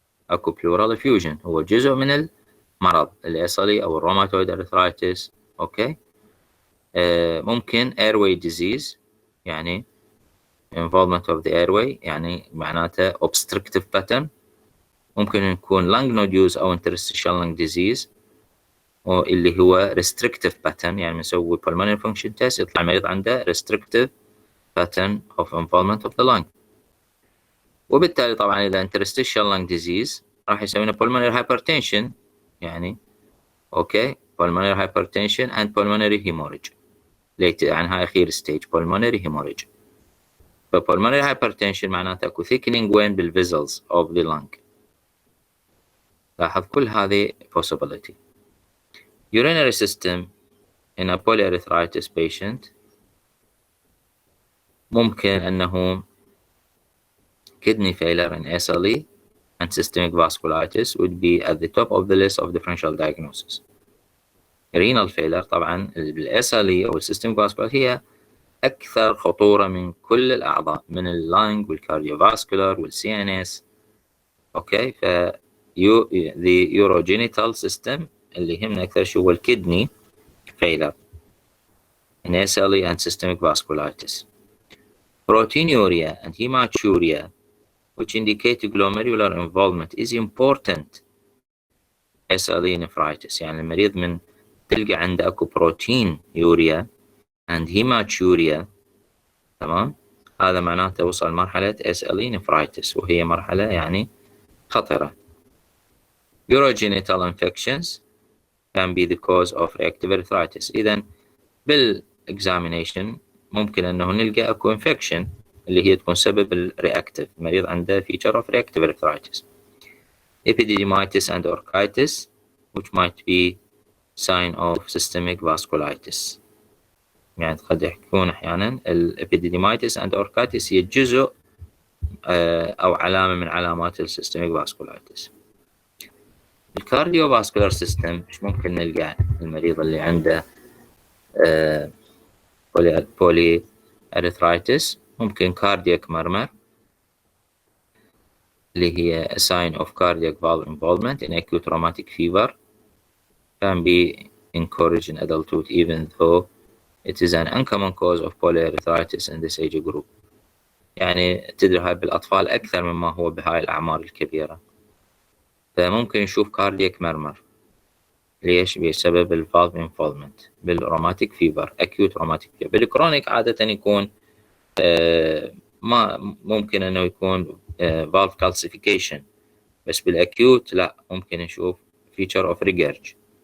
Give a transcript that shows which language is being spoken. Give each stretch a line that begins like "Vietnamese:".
Arabic: أكو pleural effusion هو جزء من المرض الأصلي أو الروماتويد arthritis.
English: Okay. ممكن airway disease، يعني involvement of the airway، يعني معناته obstructive pattern.
Arabic: ممكن يكون
English: lung nodules أو interstitial lung disease، اللي هو restrictive pattern،
Arabic: يعني نسوي
English: pulmonary function test
Arabic: يطلع المريض عنده
English: restrictive pattern of involvement of the lung. وبالتالي طبعا إذا interstitial lung disease راح يسوينا pulmonary hypertension، يعني okay pulmonary hypertension and pulmonary hemorrhage، يعني هاي أخير stage pulmonary hemorrhage. pulmonary hypertension معناته أكو thickening وين بالvessels of the lung.
Arabic: لاحظ كل هذه possibility.
English: Urinary system in a polyarthritis patient
Arabic: ممكن أنه
English: kidney failure in SLE and systemic vasculitis would be at the top of the list of differential diagnosis. renal failure
Arabic: طبعا بالSLE أو systemic vasculitis هي أكثر خطورة من كل الأعضاء، من اللنج والكارديوفاسكولار والCNS.
English: Okay. the urogenital system
Arabic: اللي يهمنا أكثر شيء هو الكدني
English: failure in SLE and systemic vasculitis. Proteinuria and hematuria, which indicate glomerular involvement, is important SLE nephritis.
Arabic: يعني المريض من تلقى عنده أكو proteinuria and hematuria، تمام، هذا معناته وصل مرحلة SLE nephritis، وهي مرحلة يعني خطرة.
English: Urogenital infections can be the cause of reactive arthritis.
Arabic: إذن بالexamination ممكن أنه نلقى أكو infection اللي هي تكون سبب الرياكتيف، المريض عنده feature of reactive arthritis.
English: Epididymitis and orchitis, which might be sign of systemic vasculitis.
Arabic: يعني قد يكون أحيانا epididymitis and orchitis هي جزء أو علامة من علامات systemic vasculitis. الكارديوفاسكولار سيستم مش ممكن نلقى المريض اللي عنده بولي ارثرايتس ممكن كاردياك مرمر اللي هي
English: a sign of cardiac valve involvement in acute traumatic fever can be encouraged in adulthood even though it is an uncommon cause of polyarthritis in this age group.
Arabic: يعني تدري هاي بالأطفال أكثر مما هو بهاي الأعمار الكبيرة. فممكن نشوف كاردياك مرمر. ليش؟ بسبب الفالف انفولمنت بالروماتيك فيبر acute روماتيك فيبر. بالكرونيك عادة يكون ما ممكن انه يكون valve calcification، بس بالاكيوت لا، ممكن نشوف feature of regurg.